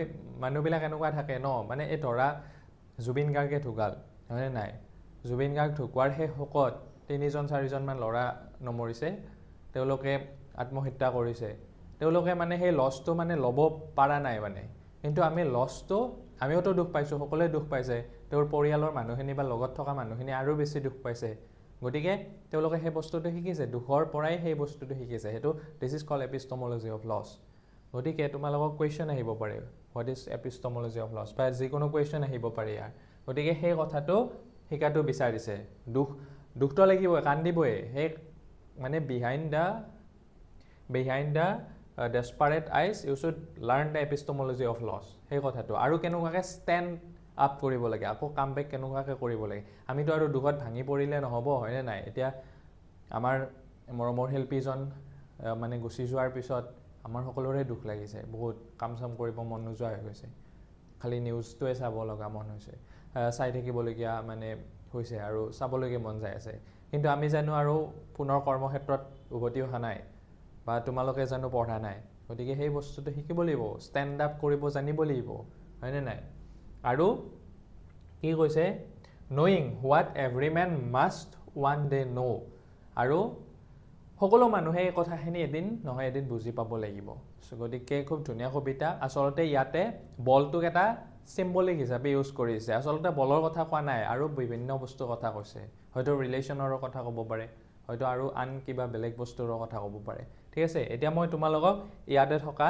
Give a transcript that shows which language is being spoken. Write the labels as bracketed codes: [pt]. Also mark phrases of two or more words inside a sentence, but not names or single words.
[as] মানুহবিলাক এনেকুৱা থাকে ন মানে এই ধৰা জুবিন গাৰ্গে ঢুকাল হয়নে নাই জুবিন গাৰ্গ ঢুকোৱাৰ হে শোকত 3জন 4জন মান লৰা নমৰিছে তেওঁলোকে আত্মহত্যা কৰিছে তেওঁলোকে মানে সেই লছটো মানে লব পাৰা নাই মানে কিন্তু আমি লছটো আমিওতো দুখ পাইছো সকলোৱে দুখ পাইছে তেওঁৰ পৰিয়ালৰ মানুহখিনি বা লগত থকা মানুহখিনি আৰু বেছি দুখ পাইছে গতিকে তেওঁলোকে সেই বস্তুটো শিকিছে দুখৰ পৰাই সেই বস্তুটো শিকিছে হেতু [en] this is called epistemology of loss [as] গতিকে তোমালোকক কোৱেশ্চন আহিব পাৰে [en] what is epistemology of loss [as] বা যিকোনো কোৱেশ্চন আহিব পাৰে ইয়াৰ গতিকে সেই কথাটো শিকাটো বিচাৰিছে দুখটো লাগিব কান্দিবই হে মানে বিহাইণ্ড [en] the desperate eyes you should learn the epistemology of loss [as] সেই কথাটো আৰু কেনেকুৱাকে [en] stand up [as] কৰিব লাগে আকৌ কামবেক কেনেকুৱাকে কৰিব লাগে আমিতো আৰু দুখত ভাঙি পৰিলে নহব হয়নে নাই এতিয়া আমাৰ মৰমৰ শিল্পীজন মানে গুচি যোৱাৰ পিছত আমাৰ সকলোৰে দুখ লাগিছে বহুত কাম চাম কৰিব মন নোযোৱা হৈ গৈছে খালি নিউজটোৱে চাব লগা মন হৈছে চাই থাকিবলগীয়া মানে হৈছে আৰু চাবলগীয়া মন যায় আছে কিন্তু আমি জানো আৰু পুনৰ কৰ্মক্ষেত্ৰত উভতি অহা নাই বা তোমালোকে জানো পঢ়া নাই গতিকে সেই বস্তুটো শিকিব লাগিব [en] stand up [as] কৰিব জানিব লাগিব হয়নে নাই আৰু কি কৈছে [en] knowing what every man must one day know [as] আৰু সকলো মানুহে এই কথাখিনি এদিন নহয় এদিন বুজি পাব লাগিব গতিকে খুব ধুনীয়া কবিতা আসলতে ইয়াতে বলটোক এটা সিম্বলিক হিচাপে ইউজ কৰিছে আসলতে বলৰ কথা কোৱা নাই আৰু বিভিন্ন বস্তুৰ কথা কৈছে হয়তো ৰিলেচনৰ কথা ক'ব পাৰে হয়তো আৰু আন কিবা বেলেগ বস্তুৰ কথা ক'ব পাৰে ঠিক আছে এতিয়া মই তোমালোকক ইয়াতে থকা